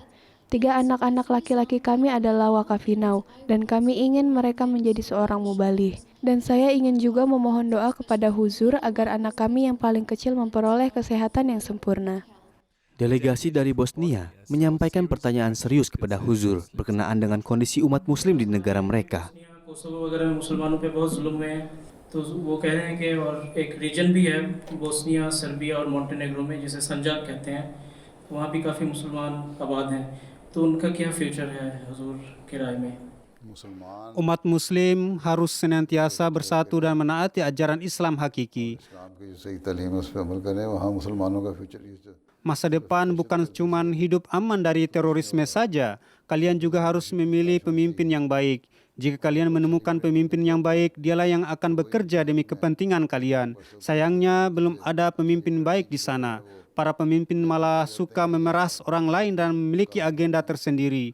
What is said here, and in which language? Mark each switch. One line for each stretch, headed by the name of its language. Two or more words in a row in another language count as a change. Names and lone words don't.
Indonesian: 3 anak-anak laki-laki kami adalah wakafinau dan kami ingin mereka menjadi seorang mubalih. Dan saya ingin juga memohon doa kepada huzur agar anak kami yang paling kecil memperoleh kesehatan yang sempurna. Delegasi dari Bosnia menyampaikan pertanyaan serius kepada huzur berkenaan dengan kondisi umat muslim di negara mereka.
Urdu: کوسوو وغیرہ میں مسلمانوں پہ بہت ظلم ہوئے ہیں تو وہ کہہ رہے ہیں کہ اور ایک ریجن بھی ہے بوسنیا سربیا اور مونٹینیگرو میں جسے سنجاک کہتے ہیں وہاں بھی کافی مسلمان آباد ہیں تو ان کا کیا فیوچر ہے حضور کے رائے میں
Indonesian: Umat Muslim harus senantiasa bersatu dan menaati ajaran Islam hakiki.
Urdu: اسلام کی جو صحیح تعلیم ہے اس پر عمل کریں وہاں مسلمانوں کا فیوچر
Indonesian: Masa depan bukan cuma hidup aman dari terorisme saja, kalian juga harus memilih pemimpin yang baik. Jika kalian menemukan pemimpin yang baik, dialah yang akan bekerja demi kepentingan kalian. Sayangnya belum ada pemimpin baik di sana. Para pemimpin malah suka memeras orang lain dan memiliki agenda tersendiri.